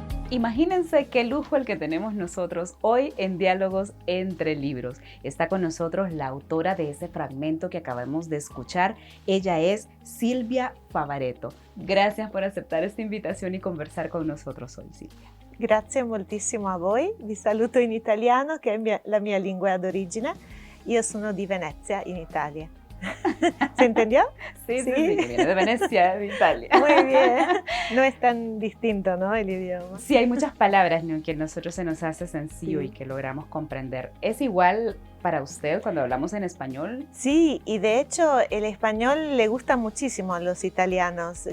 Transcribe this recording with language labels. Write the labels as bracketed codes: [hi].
[es] Imagínense qué lujo el que tenemos nosotros hoy en Diálogos entre Libros. Está con nosotros la autora de ese fragmento que acabamos de escuchar. Ella es Silvia Favaretto. Gracias por aceptar esta invitación y conversar con nosotros hoy, Silvia. [it] Grazie moltissimo a voi. Vi saluto in italiano, che è la mia lingua d'origine. Io sono di Venezia, in Italia. [es] ¿Se entendió? Sí, que viene de Venecia, de Italia. Muy bien. No es tan distinto, ¿no? El idioma. Sí, hay muchas palabras, ¿no?, que a nosotros se nos hace sencillo y que logramos comprender. ¿Es igual para usted cuando hablamos en español? Sí, y de hecho el español le gusta muchísimo a los italianos.